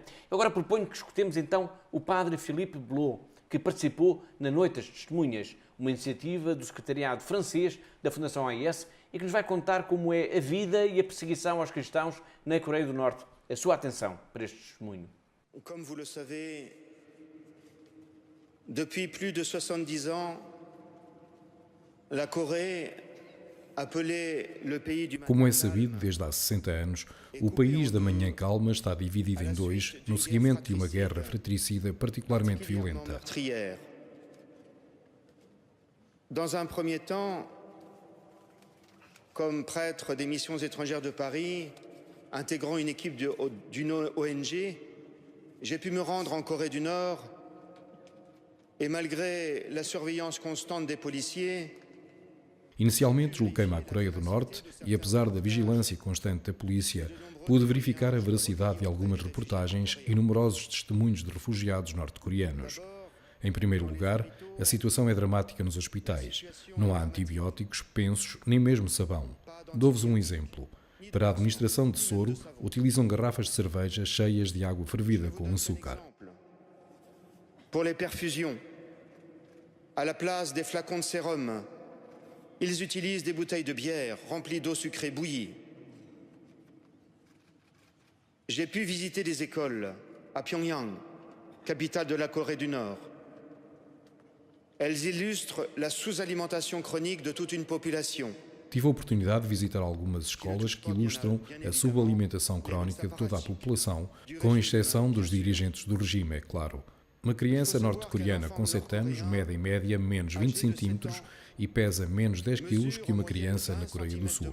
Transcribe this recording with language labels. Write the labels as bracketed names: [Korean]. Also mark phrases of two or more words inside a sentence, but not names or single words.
[Portuguese] Agora proponho que escutemos então o padre Philippe Blot, que participou na Noite das Testemunhas, uma iniciativa do secretariado francês da Fundação AIS e que nos vai contar como é a vida e a perseguição aos cristãos na Coreia do Norte. A sua atenção para este testemunho. [French] Como vous le savez, depuis plus de 70 ans, la Corée, appelée le pays du... [Portuguese] Como é sabido, desde há 60 anos, o país da Manhã Calma está dividido em dois no seguimento de uma guerra fratricida particularmente violenta. [French] Dans un premier temps, comme prêtre des missions étrangères de Paris, intégrant une équipe d'une ONG, j'ai pu me rendre en Corée du Nord et malgré la surveillance constante des policiers, [Portuguese] inicialmente desloquei-me à Coreia do Norte e, apesar da vigilância constante da polícia, pude verificar a veracidade de algumas reportagens e numerosos testemunhos de refugiados norte-coreanos. Em primeiro lugar, a situação é dramática nos hospitais. Não há antibióticos, pensos, nem mesmo sabão. Dou-vos um exemplo. Para a administração de soro, utilizam garrafas de cerveja cheias de água fervida com açúcar. [French] Pour les perfusions, à la place des flacons de sérum, ils utilisent des bouteilles de bière remplies d'eau sucrée bouillie. J'ai pu visiter des écoles à Pyongyang, capitale de la Corée du Nord. Elles illustrent la sous-alimentation chronique de toute une population. [Portuguese] Tive a oportunidade de visitar algumas escolas que ilustram a subalimentação crónica de toda a população, com exceção dos dirigentes do regime, é claro. Uma criança norte-coreana com 7 anos mede em média menos 20 centímetros e pesa menos 10 quilos que uma criança na Coreia do Sul.